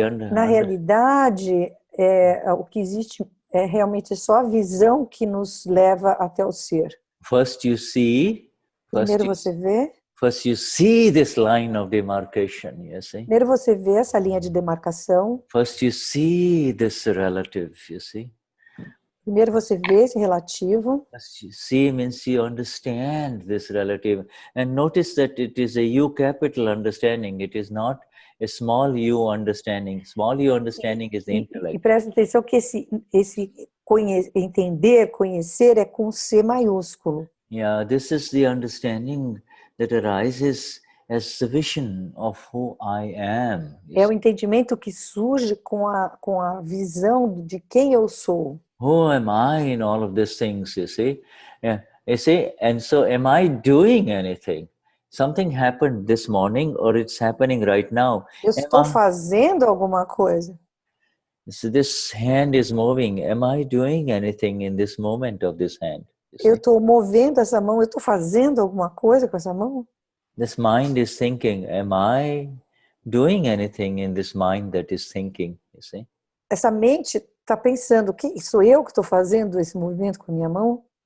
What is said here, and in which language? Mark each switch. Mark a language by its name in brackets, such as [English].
[Portuguese] Na realidade, o que existe é realmente só a visão que nos leva até o ser. [English] First you see. [Portuguese] Primeiro você vê. [English] First you see this line of demarcation, you see. [Portuguese] Primeiro você vê essa linha de demarcação. [English] First you see this relative, you see. [Portuguese] Primeiro você vê esse relativo. [English] See means you understand this relative. And notice that it is a U capital understanding. It is not a small u understanding. Small u understanding is the intellect. [Portuguese] E presta atenção que esse entender, conhecer é com C maiúsculo. [English] Yeah, this is the understanding that arises as the vision of who I am. [Portuguese] É o entendimento que surge com a visão de quem eu sou. [English] Who am I in all of these things, you see? Yeah, you see, and so am I doing anything? Something happened this morning, or it's happening right now. [Portuguese] Eu estou fazendo alguma coisa. [English] So this hand is moving. Am I doing anything in this moment of this hand? [Portuguese] Eu estou movendo essa mão. Eu estou fazendo alguma coisa com essa mão? [English] This mind is thinking. Am I doing anything in this mind that is thinking? You see? [Portuguese] Essa mente está pensando, sou eu que estou fazendo esse movimento com a minha mão?